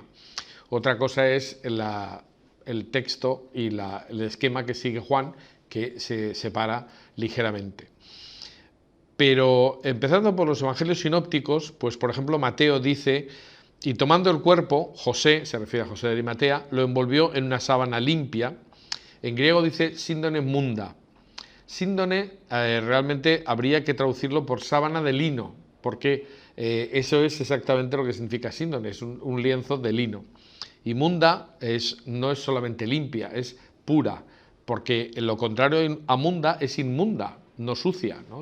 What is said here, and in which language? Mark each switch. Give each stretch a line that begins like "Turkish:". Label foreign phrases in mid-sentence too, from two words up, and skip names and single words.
Spanish: Otra cosa es el texto y el esquema que sigue Juan, que se separa ligeramente. Pero empezando por los evangelios sinópticos, pues por ejemplo Mateo dice: y tomando el cuerpo, José, se refiere a José de Arimatea, lo envolvió en una sábana limpia. En griego dice
Latin: síndone munda.
Spanish: Síndone realmente habría que traducirlo por sábana de lino, porque eso es exactamente lo que significa síndone, es un lienzo de lino. Y munda no es solamente limpia, es pura, porque lo contrario a munda es inmunda, no sucia, ¿no?